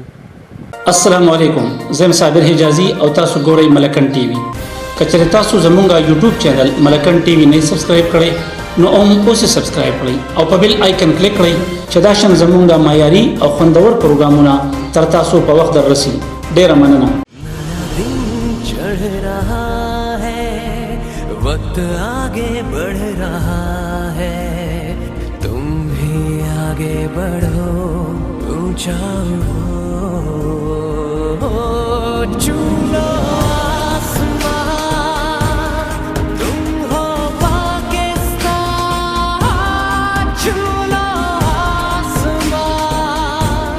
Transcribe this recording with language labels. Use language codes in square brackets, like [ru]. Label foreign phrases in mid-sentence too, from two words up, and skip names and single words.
[ps] السلام علیکم زم صابر حجازي او تاسو ګورئ ملکند ټي وي. کچره تاسو زمونږه یوټیوب چینل ملکند ټي وي نه سبسکرایب کړئ نو اوس سبسکرایب کړئ او په بیل آیکن کلیک کړئ چې دا شان زمونږه معیاري او خوندور پروګرامونه تر تاسو په وخت دررسي. ډیره مننه. [hi] चढ़ रहा है वक्त आगे बढ़ रहा है तुम भी आगे बढ़ो ऊंचा चूलो आसमान तुम हो पाकिस्तान चूलो आसमान